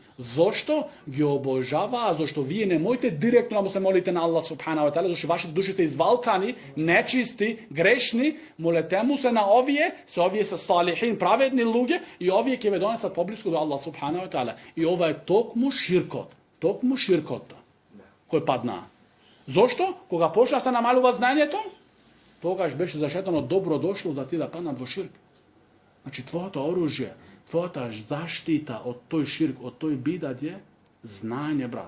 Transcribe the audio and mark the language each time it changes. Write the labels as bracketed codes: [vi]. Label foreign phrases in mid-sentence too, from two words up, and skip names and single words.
[mk] Зошто ги обожаваа? Зошто вие не можете директно да му се молите на Аллах [ar] سبحانه وتعالى, [mk] зашто вашите души се извалкани, нечисти, грешни, молете му се на овие се салихин, праведни луѓе, и овие ќе ве донесат поблиску до Аллах [ar] سبحانه وتعالى. [mk] И ова е токму ширкот, кој паднаа. Зошто? Кога почна се намалува знаењето, тогаш беше за шејтанот добро дошло да ти да паднат во ширк. Значи, твоето оружје, твојата заштита од тој ширк, од тој бидат е знаење, брат.